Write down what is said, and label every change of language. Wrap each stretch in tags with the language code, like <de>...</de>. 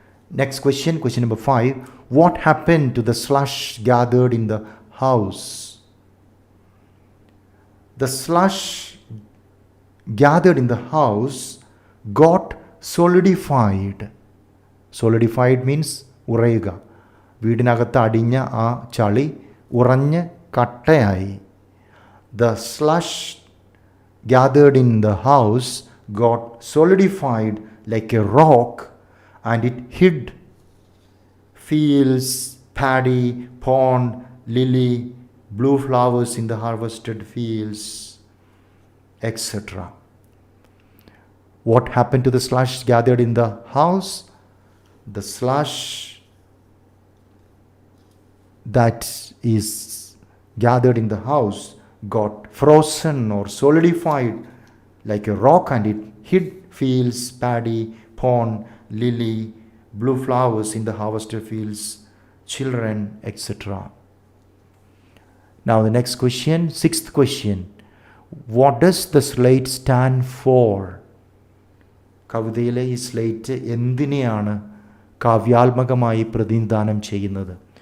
<en>Next question, question number 5. What happened to the slush gathered in the house? The slush gathered in the house got solidified. Solidified means ഉറയുക.</en> <ml>വീടിനകത്ത് അടിഞ്ഞ ആ ചളി ഉറഞ്ഞ് കട്ടയായി.</ml> <en>The slush gathered in the house got solidified like a rock, and it hid fields, paddy, pond, lily, blue flowers in the harvested fields, etc. What happened to the slush gathered in the house? The slush that is gathered in the house got frozen or solidified like a rock, and it hid fields, paddy, pond, lily, blue flowers in the harvested fields, children, etc. Now the next question, 6th question. What does the slate stand for?</en> <ml>കവിതയിലെ ഈ slate എന്തിനെയാണ് കാവ്യാത്മകമായി പ്രതിനിധാനം ചെയ്യുന്നത്?</ml>